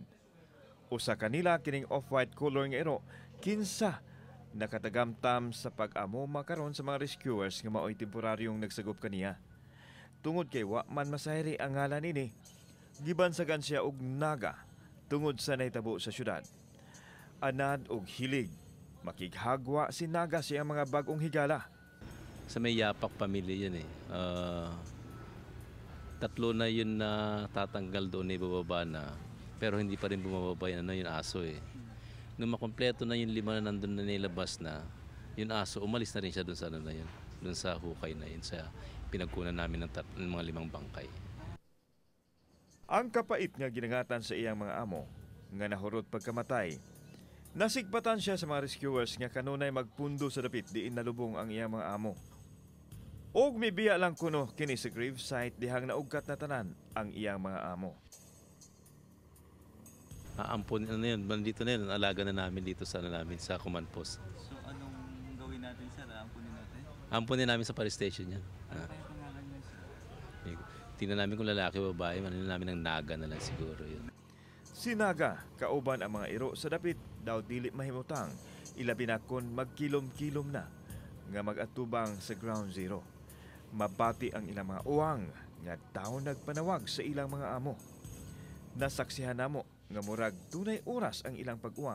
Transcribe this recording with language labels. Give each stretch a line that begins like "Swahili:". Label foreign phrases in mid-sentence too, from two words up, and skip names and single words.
Cebuano: Usa kanila kining
English: off-white color
Cebuano: nga iro kinsa nakatagamtam sa pag-amo makaron sa mga rescuers nga mao'y temporaryong nagsagop kaniya. Tungod kay wa man masahiri ang ngalan nini, gibansagan siya og Naga tungod sa nahitabo sa syudad. Anad og hilig, makighagwa si Naga siya mga bagong higala.
Filipino: Sa may yapak pamilya yun eh. Tatlo na yun na tatanggal doon na ibababa na. Pero hindi pa rin bumababa yun, yung aso eh. Nung makompleto na yung 5 na nandun na nilabas na, yung aso, umalis na rin siya doon sa ano na yun. Doon sa hukay na yun, sa pinagkunan namin ng mga 5 bangkay.
Cebuano: Ang kapait nga ginangatan sa iyang mga amo, nga nahurot pagkamatay, nasigpatan siya sa mga rescuers nga kanunay magpundo sa dapit diin nalubong ang iyang mga amo. Og mibiya lang kuno kini sa gravesite dihang naugkat na tanan ang iyang mga amo.
Filipino: Aampon na yun, dito na yun, alaga na namin dito sa namin sa command post. So anong gawin natin sir? Aampunin natin? Ampunin namin sa police station yan. Ano kaya pangalan niya sir? Tingnan namin kung lalaki o babae, manin namin ng Naga na lang siguro yun.
Cebuano: Si Naga, kauban ang mga iro sa dapit, daw dili mahimutang, ilabi na kon magkilom-kilom na, nga mag-atubang sa Ground Zero. Mabati ang ilang mga uwang, nga daw nagpanawag sa ilang mga amo. Nasaksihan namo, nga murag tunay oras ang ilang pag-uwang.